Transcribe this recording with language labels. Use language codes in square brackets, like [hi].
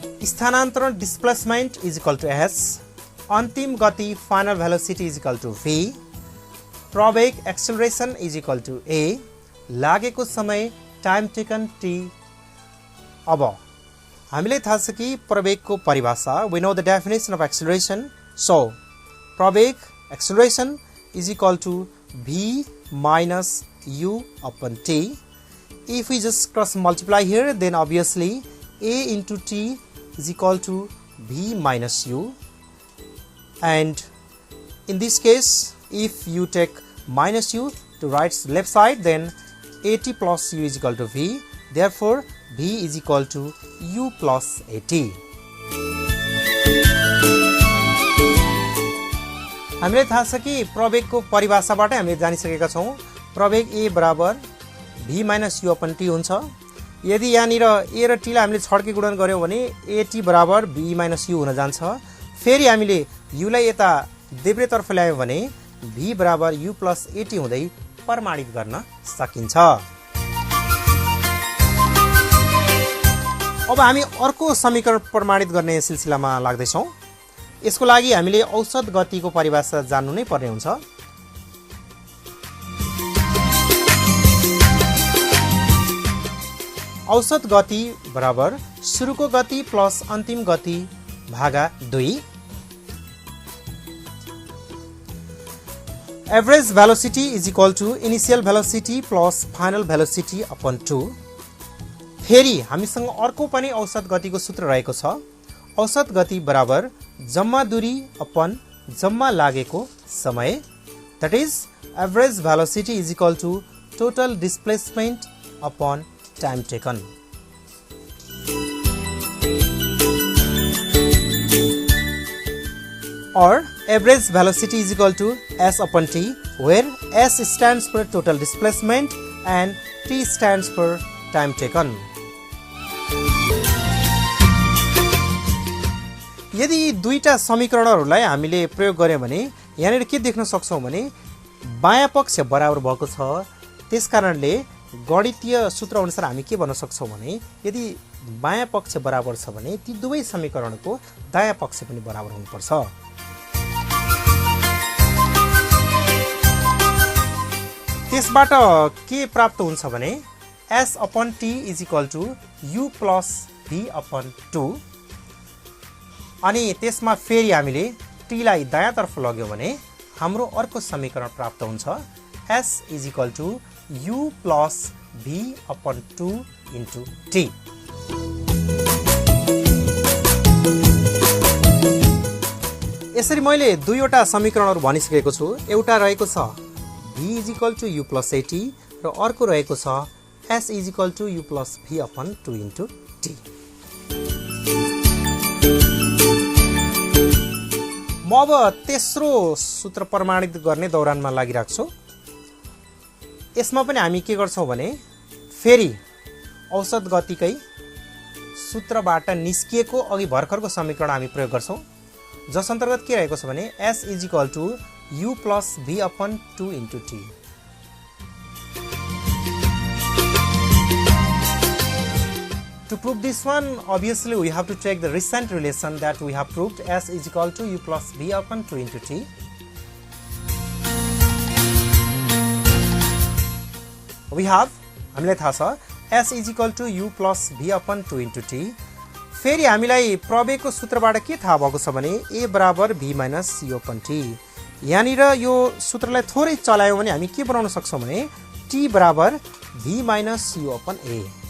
[en] स्थानान्तरण displacement is equal to s. अन्तिम गति final velocity is equal to v. प्रवेग acceleration is equal to a. लागेको समय time taken t. [ne] अब हामीलाई थाहा छ कि प्रवेगको परिभाषा, [en] we know the definition of acceleration. So प्रवेग acceleration is equal to v minus u upon t. If we just cross multiply here, then obviously a into t is equal to v minus u, and in this case if you take minus u to left side, then at plus u is equal to v. Therefore v is equal to u plus at. [ne] हामीले थाहा छ कि प्रवेगको परिभाषाबाट हामीले जानिसकेका छौं, प्रवेग a बराबर [en] v minus u upon t [ne] हुन्छ। यदि यहाँनिर a र t लाई हामीले छड्के गुणन गर्यौं भने at बराबर [en] v minus u [ne] हुन जान्छ। फेरि हामीले u लाई यता देब्रेतर्फ ल्यायौं भने v बराबर [en] u plus at [ne] हुँदै प्रमाणित गर्न सकिन्छ। अब हामी अर्को समीकरण प्रमाणित गर्ने सिलसिलामा लाग्दै छौं। यसको लागि हामीले औसत गतिको परिभाषा जान्नु नै पर्ने हुन्छ। औसत गति बराबर सुरुको गति प्लस अन्तिम गति भागा 2। [en] Average velocity is equal to initial velocity plus final velocity upon 2। [ne] फेरि हामीसँग अर्को पनि औसत गतिको सूत्र रहेको छ। औसत गति बराबर जम्मा दूरी अपन जम्मा लागेको समय, [en] that is average velocity is equal to total displacement upon time taken. Or average velocity is equal to s upon t, where s stands for total displacement and t stands for time taken. [ne] यदि दुईटा समीकरणहरूलाई हामीले प्रयोग गर्यौं भने यहाँनिर के देख्न सक्छौं भने बायाँ पक्ष बराबर भएको छ। त्यसकारणले गणितीय सूत्र अनुसार हामी के भन्न सक्छौं भने यदि बायाँ पक्ष बराबर छ भने ती दुवै समीकरणको दायाँ पक्ष पनि बराबर हुनुपर्छ। त्यसबाट के प्राप्त हुन्छ भने [en] s upon t is equal to u plus v upon 2। [ne] अनि त्यसमा फेरि हामीले t लाई दायाँ तर्फ लग्यौं भने हाम्रो अर्को समीकरण प्राप्त हुन्छ, [en] s is equal to u plus v upon 2 into t। [ne] यसरी मैले दुईवटा समीकरणहरू भनिसकेको छु। एउटा रहेको छ [en] v is equal to u plus at [ne] र अर्को रहेको छ [en] s is equal to u plus v upon 2 into t। [ne] म अब तेस्रो सूत्र प्रमाणित गर्ने दौरानमा लागिरहेको छु। यसमा पनि हामी के गर्छौं भने फेरि औसत गतिकै सूत्रबाट निस्किएको अघि भर्खरको समीकरण हामी प्रयोग गर्छौं, जस अन्तर्गत के रहेको छ भने [en] s is equal to u plus v upon 2 into t। To prove this one, obviously we have to take the recent relation that we have proved, s is equal to u plus v upon 2 into t। We have, [ne] हामीलाई थाहा छ [en] s is equal to u plus v upon 2 into t। [ne] फेरि हामीलाई प्रवेगको सूत्रबाट के थाहा भएको छ भने a बराबर [en] v minus u upon t। [ne] यहाँनिर यो सूत्रलाई थोरै चलायौं भने हामी के बनाउन सक्छौं भने t बराबर [en] v minus u upon a।